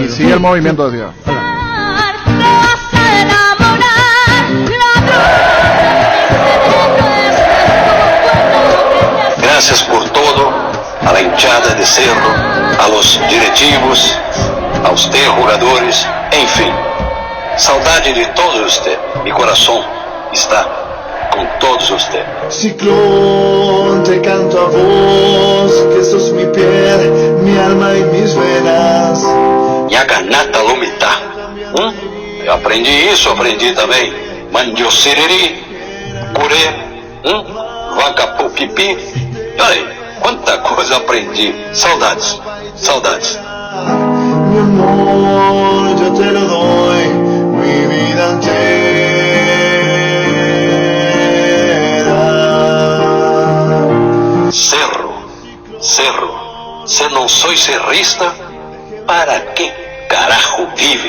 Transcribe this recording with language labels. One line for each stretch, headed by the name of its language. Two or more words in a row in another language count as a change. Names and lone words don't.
Spanish: Y sigue el movimiento, decía. Gracias por todo, a la hinchada de Cerro, a los directivos, a usted, jugadores, enfim.
Portuguese: Saudade de todos usted.
Spanish: Mi corazón está con todos usted. Ciclón, te canto a vos, que sos mi piel, mi alma y mis venas. Minha ganata lumita.
Portuguese: Eu aprendi isso, aprendi também. Mandiociriri, curê, vaca pipi. Ai, quanta coisa aprendi. Saudades, saudades.
Spanish: Mi amor, yo te lo doy, mi vida entera. Cerro,
Portuguese: se não
Spanish: soy cerrista, ¿para qué carajo vive?